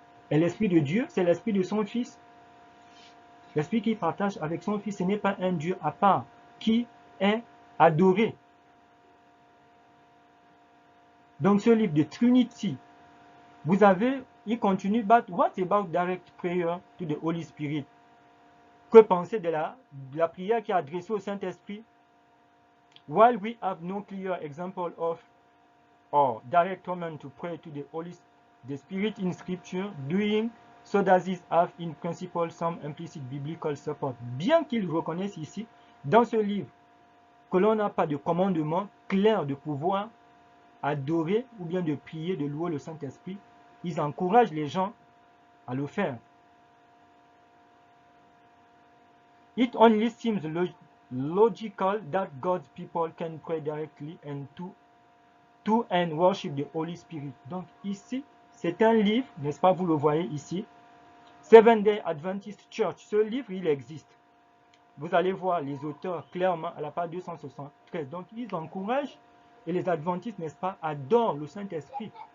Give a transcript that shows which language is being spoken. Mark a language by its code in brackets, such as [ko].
[fr] Et l'Esprit de Dieu, c'est l'Esprit de son Fils. L'Esprit qu'il partage avec son Fils, ce n'est pas un Dieu à part qui est adoré. Donc ce livre de Trinity, vous avez, il continue, [en] but what about direct prayer to the Holy Spirit? [fr] Que penser de la prière qui est adressée au Saint-Esprit? [en] While we have no clear example of or direct command to pray to the Spirit in Scripture, doing so does this have in principle some implicit biblical support. [fr] Bien qu'ils reconnaissent ici, dans ce livre, que l'on n'a pas de commandement clair de pouvoir adorer ou bien de prier, de louer le Saint-Esprit, ils encouragent les gens à le faire. [en] It only seems logical that God's people can pray directly and to and worship the Holy Spirit. [fr] Donc ici, c'est un livre, n'est-ce pas, vous le voyez ici, Seventh Day Adventist Church. Ce livre, il existe. Vous allez voir les auteurs clairement à la page 273. Donc ils encouragent, et les adventistes, n'est-ce pas, adorent le Saint-Esprit.